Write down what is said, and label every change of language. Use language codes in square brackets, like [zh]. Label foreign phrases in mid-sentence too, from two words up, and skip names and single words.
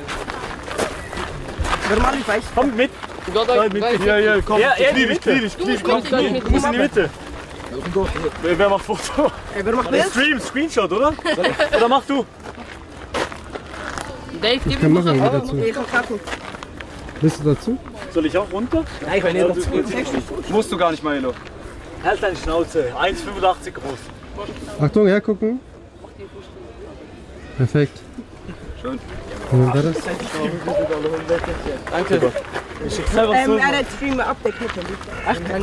[de] Kommt mit. Ja, komm. Ja, Knie dich, komm. Du musst in die Mitte. Wer macht Foto? Wer macht Bild? Stream, Screenshot, oder? Oder mach du? Dave, gib mir Machen wir dazu. [nl] Ik ga kappen. [de] Bist du dazu? Soll ich auch runter? [nl] Nee, ik weet niet of het [de] Musst du gar nicht, Milo. Halt deine Schnauze. 1,85 groß. Achtung, hergucken. Perfekt. Schön. Und dann das? Danke. Er hat [en] Stream update.